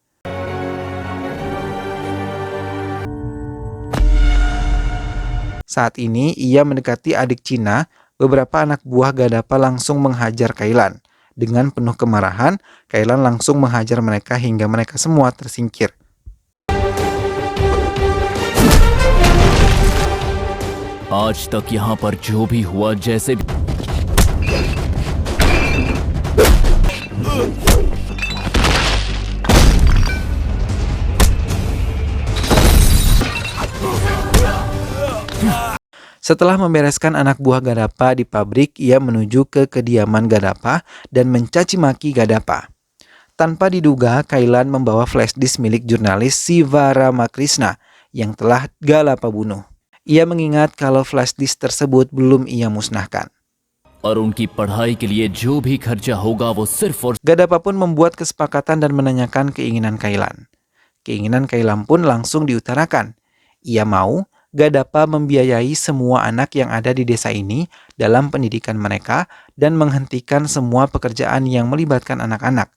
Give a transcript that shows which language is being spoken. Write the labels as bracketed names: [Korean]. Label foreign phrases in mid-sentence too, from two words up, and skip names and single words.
[Indonesian] Saat ini ia mendekati adik Cina, beberapa anak buah Gadapa langsung menghajar Kailan. Dengan penuh kemarahan, Kailan langsung menghajar mereka hingga mereka semua tersingkir. [Hindi] आज तक यहाँ पर जो भी हुआ जैसे भी [Indonesian] Setelah membereskan anak buah Gadapa di pabrik, ia menuju ke kediaman Gadapa dan mencaci maki Gadapa. Tanpa diduga, Kailan membawa [English] flash disk [Indonesian] milik jurnalis Siva Ramakrishna yang telah Gadapa bunuh. Ia mengingat kalau [English] flash disk [Indonesian] tersebut belum ia musnahkan. [Hindi] और उनकी पढ़ाई के लिए जो भी खर्चा होगा वो सिर्फ और [Indonesian] Gadapa pun membuat kesepakatan dan menanyakan keinginan Kailan. Keinginan Kailan pun langsung diutarakan. Ia mau Gadapa membiayai semua anak yang ada di desa ini dalam pendidikan mereka dan menghentikan semua pekerjaan yang melibatkan anak-anak.